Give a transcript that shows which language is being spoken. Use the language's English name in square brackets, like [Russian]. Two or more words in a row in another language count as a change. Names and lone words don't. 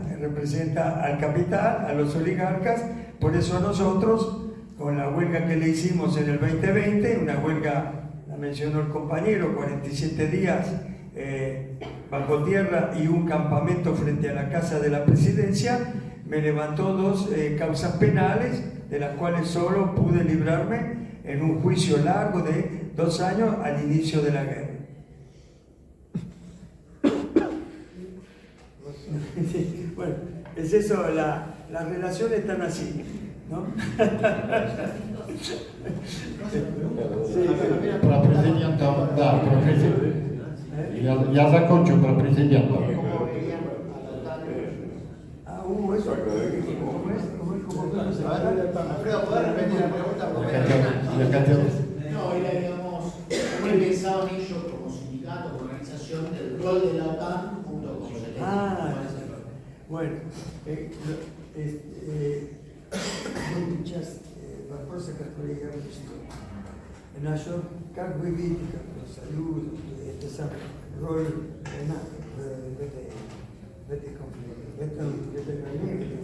[Spanish] Representa al capital, a los oligarcas. Por eso nosotros, con la huelga que le hicimos en el 2020, una huelga, la mencionó el compañero, 47 días bajo tierra y un campamento frente a la casa de la presidencia, me levantó 2 causas penales, de las cuales solo pude librarme en un juicio largo de 2 años al inicio de la guerra. Sí, bueno, es eso, las relaciones están así, ¿no? [Russian] Про президента, да, про президента. Я закончу про президента. [Spanish] Eso. Alfredo, ¿podés repetir la pregunta? No, era, digamos, ¿cómo pensaban ellos como sindicato, como organización, el rol de la OTAN junto con Zelensky? Bueno, [Russian] сейчас вопросы, которые я вычислил. Насчет, как вы видите, как союз, это сам роль НАТО в этой конфликте, в этой войне.